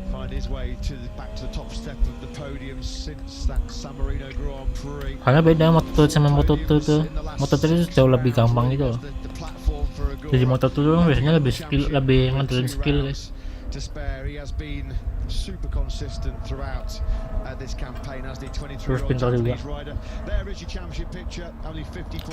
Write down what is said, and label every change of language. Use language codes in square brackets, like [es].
[en] find his way back to the top step of the podium since that San Marino Grand Prix. [id] Karena beda Moto2 sama Moto2 tuh. Moto3 itu jauh lebih gampang gitu loh. Jadi Moto2 tuh biasanya lebih ngandelin skill guys. [en] He has been super consistent throughout this campaign as the 23-year-old [id] pintar juga. [en] Japanese rider. There is your championship picture, only 50